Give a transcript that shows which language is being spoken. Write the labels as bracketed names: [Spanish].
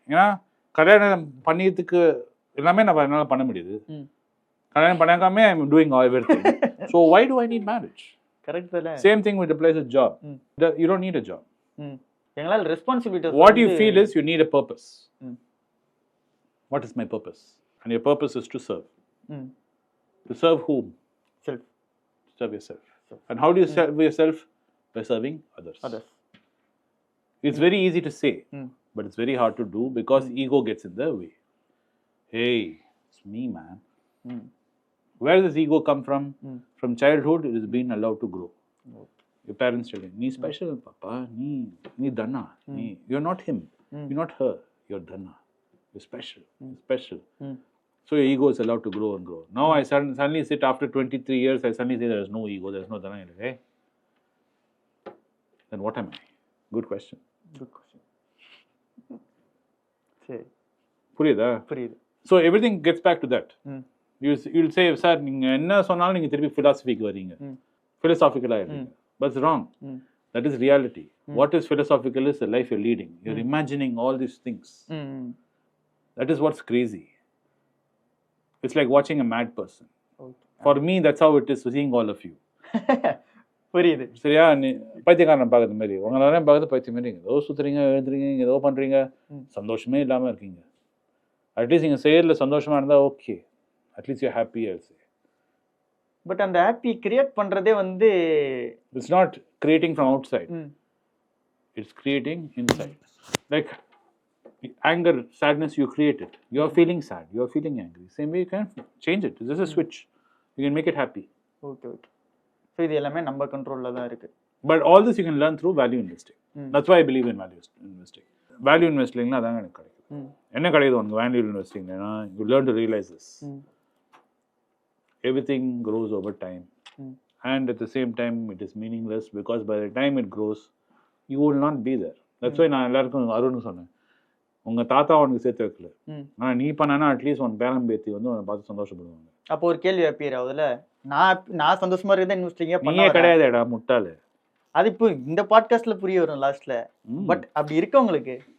[Tamil] ஏன்னா கல்யாணம் பண்ணியதுக்கு எல்லாமே நம்ம என்னால பண்ண முடியுது. கல்யாணம் பண்ணாமே [English] I am doing everything. So why do I need marriage? Correct தானே? Same thing with applies a job. You don't need a job. [Tamil] எங்களால responsibility. [English] What you feel is you need a purpose. What is my purpose? And your purpose is to serve. To serve whom? Self. Serve yourself. And how do you serve yourself? By serving others. It's very easy to say, but it's very hard to do because ego gets in the way. Hey, it's me, man. Where does ego come from? From childhood, it is being allowed to grow. Your parents tell you, [Tamil] "Nee [English] special, papa. [Tamil] Nee dana. [English] You're not him. You're not her. You're dana. You're special. You're special." So your ego is allowed to grow and grow. Now I suddenly sit after 23 years. I suddenly say there is no ego. There is no dana. Hey. Then what am I? Good question. [Tamil] சரி, புரியுதா? புரியுது. [English] So everything gets back to that. [Tamil] You'll say, sir நீங்க என்ன சொன்னாலும் நீங்க திருப்பி philosophyக்கு வரீங்க, philosophically ஆயிடுங்க. [English] But it's wrong. That is reality. What is philosophical is the life you're leading. You're imagining all these things. That is what's crazy. It's like watching a mad person. For me, that's how it is seeing all of you. [Tamil] புரியுது. சரியா? நீ பைத்தியக்காரன் பார்க்கறது மாதிரி உங்களால பார்க்கறது பைத்தியம் மாதிரி ஏதோ சுத்துறீங்க, எழுதுறீங்க, ஏதோ பண்றீங்க, சந்தோஷமே இல்லாம இருக்கீங்க. அட்லீஸ்ட் நீங்க செயல்ல சந்தோஷமா இருந்தா okay, at least you happy. But அந்த ஹாப்பி கிரியேட் பண்றதே வந்து [English] It's not creating from outside, it's creating inside. Like anger, sadness, you create it. You are feeling sad, you are feeling angry. Same way you can change it. This is a switch. You can make it happy. Okay. [Tamil] So இது எல்லாமே நம்ம கண்ட்ரோல்ல தான் இருக்கு. [English] But all this you can learn through value investing. That's why I believe in value investing. [Tamil] Value investingனா அதான் எனக்கு கிடைக்கும். என்ன கிடைக்குது உனக்கு [English] value investingனா you learn to realize this. Everything grows over time. And at the same time it is meaningless because by the time it grows you will not be there. [Tamil] That's why நான் எல்லாருக்கும் அருண் சொன்னேன், உங்க தாத்தா உனக்கு சேர்த்து வைக்கல, ஆனா நீ பண்ணனா அட்லீஸ்ட் உன் பேரம் பேத்தி வந்து உன்னை பார்த்து சந்தோஷப்படுவாங்க. அப்போ ஒரு கேள்வி அப்பீர் ஆகுதுல, நான் சந்தோஷமா இருக்கேன் இன்வெஸ்டிங்கே பண்ணவே கிடையாதுடா முட்டாளு. அது இப்போ இந்த பாட்காஸ்ட்ல புரிய வரும் லாஸ்ட்ல. பட் அப்படி இருக்கவங்களுக்கு